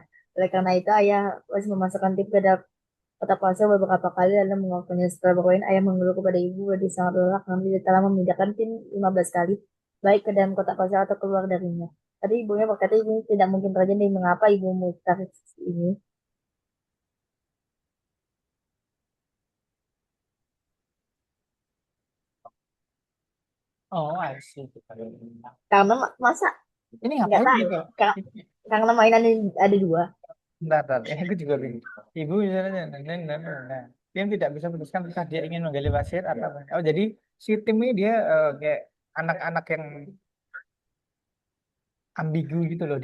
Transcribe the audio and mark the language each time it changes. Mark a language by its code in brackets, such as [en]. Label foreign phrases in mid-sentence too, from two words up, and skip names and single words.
[id] Oleh karena itu, ayah harus memasukkan tim ke dalam kota pasir beberapa kali lalu mengakuinya. Setelah bermain, ayah mengeluh kepada ibu bahwa dia sangat lelah karena dia telah memindahkan tim 15 kali, baik ke dalam kota pasir atau keluar darinya. Tadi ibunya berkata ini tidak mungkin terjadi. Mengapa ibu memutar ini? [en] Oh, I see. [id] Karena masa Ini nggak ngapain tahu. gitu? Karena mainan ada dua. Bentar. Ini aku juga bingung. Ibu misalnya, nah. Dia tidak bisa memutuskan apakah dia ingin menggali pasir atau apa. Oh, jadi si tim ini dia kayak anak-anak yang ambigu gitu loh.